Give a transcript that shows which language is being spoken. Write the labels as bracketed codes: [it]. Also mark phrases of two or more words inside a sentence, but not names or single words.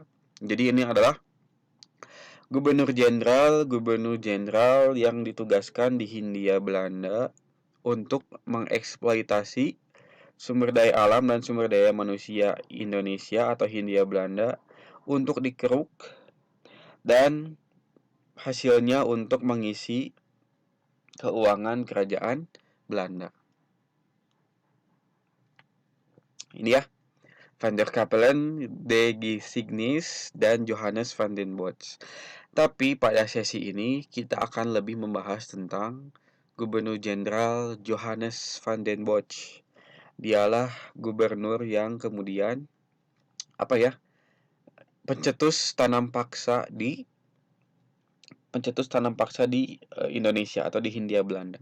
[id] Jadi ini adalah gubernur jenderal yang ditugaskan di Hindia Belanda untuk mengeksploitasi sumber daya alam dan sumber daya manusia Indonesia atau Hindia Belanda untuk dikeruk dan hasilnya untuk mengisi keuangan kerajaan Belanda. Ini ya, Van der Capellen, De Gisignis, dan Johannes van den Bosch. Tapi pada sesi ini kita akan lebih membahas tentang Gubernur Jenderal Johannes van den Bosch. Dialah gubernur yang kemudian pencetus tanam paksa di Indonesia atau di Hindia Belanda.